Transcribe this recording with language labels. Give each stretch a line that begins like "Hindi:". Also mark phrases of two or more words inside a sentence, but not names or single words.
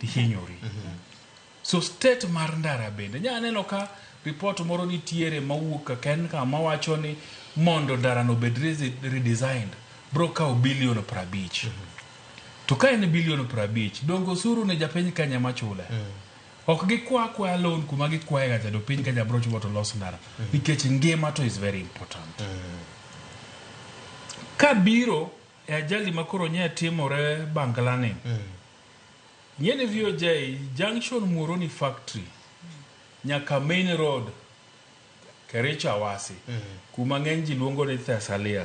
Luo (Kenya and Tanzania): So state mar ndara bende nyaneno ka report moro nitiere mawuok ken ka mawacho ni mondo ndarano bed redesigned bro kao bilion 50. To ka en bilion 50 dongo osuru ne japiny Kenya machule. Ok gikwa loan kuma gikwaye ga jado piny Kenya bro chulo to los ndara nikech ngima to
English: is very important.
Luo (Kenya and Tanzania): Ka biro e ajali makoro nye timore Bangalane. Nyene VOJ junction Muhoroni factory nyaka main road Kericho Awasi kuma ng'eny ji luongo ni Thessalia.